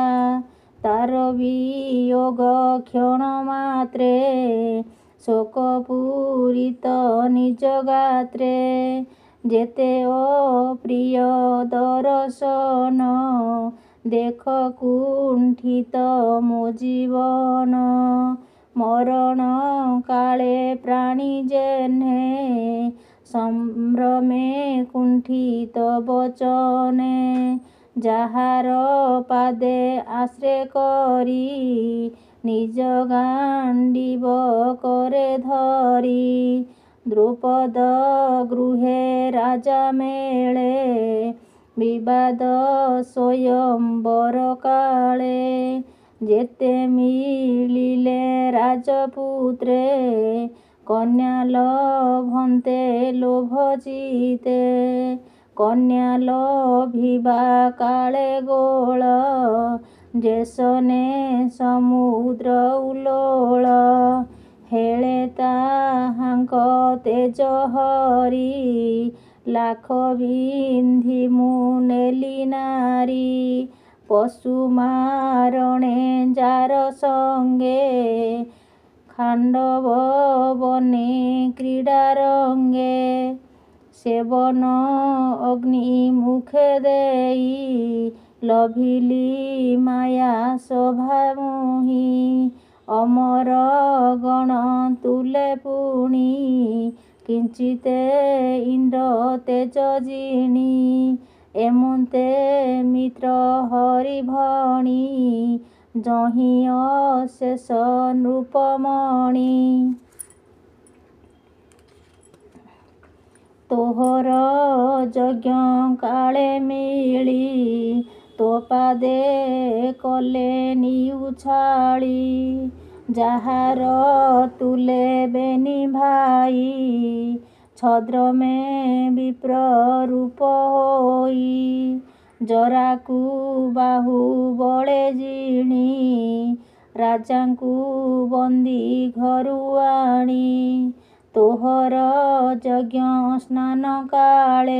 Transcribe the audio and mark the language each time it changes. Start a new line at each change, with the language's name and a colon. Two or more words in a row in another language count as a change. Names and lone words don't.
Odia: ତାର ବିୟୋଗ କ୍ଷଣ ମାତ୍ରେ ଶୋକ ପୂରିତ ନିଜ ଗାତ୍ରେ। ଯେତେ ଅପ୍ରିୟ ଦର୍ଶନ ଦେଖ କୁଣ୍ଠିତ ମୋ ଜୀବନ। ମରଣ କାଳେ ପ୍ରାଣୀ ଯେହ୍ନେ ସମ୍ଭ୍ରମେ କୁଣ୍ଠିତ ବଚନେ। ଯାହାର ପାଦେ ଆଶ୍ରୟ କରି ନିଜ ଗାଣ୍ଡୀବ କରେ ଧରି। ଦ୍ରୁପଦ ଗୃହେ ରାଜା ମେଳେ ବିବାଦ ସ୍ୱୟମ୍ବର କାଳେ। ଯେତେ ମିଳିଲେ ରାଜପୁତ୍ରେ କନ୍ୟା ଲଭନ୍ତେ ଲୋଭ ଜିତେ। କନ୍ୟା ଲଭିବା କାଳେ ଗୋଳ ଯେସନେ ସମୁଦ୍ର ଉଲୋଳ। ହେଳେ ତାହାଙ୍କ ତେଜ ହରି ଲାଖ ବିନ୍ଧି ମୁ ନେଲି ନାରୀ। ପଶୁ ମାରଣେ ଯାର ସଙ୍ଗେ ଖାଣ୍ଡବ ବନେ କ୍ରୀଡ଼ା ରଙ୍ଗେ। ସେବନ ଅଗ୍ନି ମୁଖେ ଦେଇ ଲଭିଲି ମାୟା ଶୋଭା ମୁହି। ଅମର ଗଣ ତୁଲେ ପୁଣି କିଞ୍ଚିତେ ଇନ୍ଦ୍ର ତେଜ ଜିଣି। ଏମନ୍ତେ ମିତ୍ର ହରି ଭଣି ଯହି ଅଶେଷ ନୃପମଣି। ତୋହର ଯଜ୍ଞ କାଳେ ମିଳି ତୋ ପାଦେ କଲେ ନିଉଛାଳି। ଯାହାର ତୁଲେ ବେନି ଭାଇ ଛଦ୍ର ମେ ବିପ୍ର ରୂପ ହୋଇ ଜରାକୁ ବାହୁ ବଳେ ଜିଣି ରାଜାଙ୍କୁ ବନ୍ଦୀ ଘରୁ ଆଣି ତୋହର ଯଜ୍ଞ ସ୍ନାନ କାଳେ